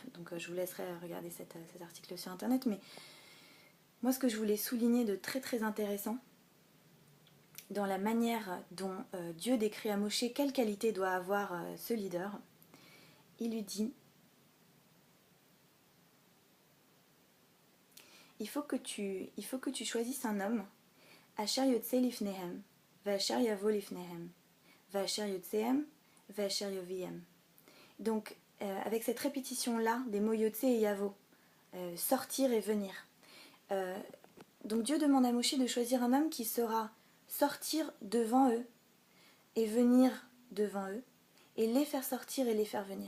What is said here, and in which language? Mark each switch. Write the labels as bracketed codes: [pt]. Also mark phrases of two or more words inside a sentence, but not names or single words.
[fr] Donc je vous laisserai regarder cet article sur internet, mais moi ce que je voulais souligner de très très intéressant dans la manière dont Dieu décrit à Moshe quelle qualité doit avoir ce leader, il lui dit: il faut que tu choisisses un homme, [he] אשר יצא לפניהם ואשר יבא לפניהם ואשר יוציאם ואשר יביאם. [fr] Donc, avec cette répétition-là des mots Yotze et Yavo, sortir et venir. Donc Dieu demande à Moshe de choisir un homme qui saura sortir devant eux et venir devant eux, et les faire sortir et les faire venir.